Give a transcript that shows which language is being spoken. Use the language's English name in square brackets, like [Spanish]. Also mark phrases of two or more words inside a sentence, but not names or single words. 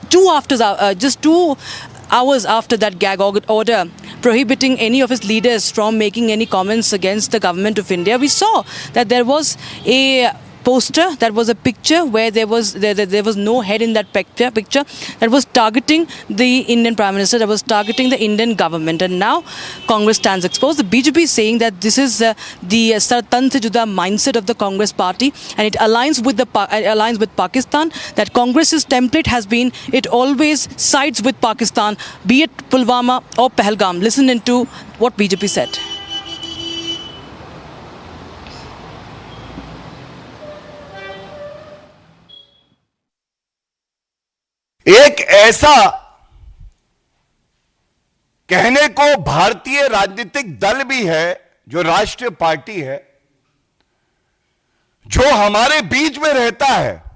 [English] Just 2 hours after that gag order prohibiting any of his leaders from making any comments against the government of India, we saw that there was a poster, that was a picture where there was no head in that picture that was targeting the Indian Prime Minister, that was targeting the Indian government. And now Congress stands exposed. The BJP is saying that this is the [Hindi] तन से जुदा [English] mindset of the Congress party, and it aligns with Pakistan. That Congress's template has been, it always sides with Pakistan, be it Pulwama or Pahalgam. Listen into what BJP said. [Hindi] एक ऐसा कहने को भारतीय राजनीतिक दल भी है, जो राष्ट्रीय पार्टी है, जो हमारे बीच में रहता है,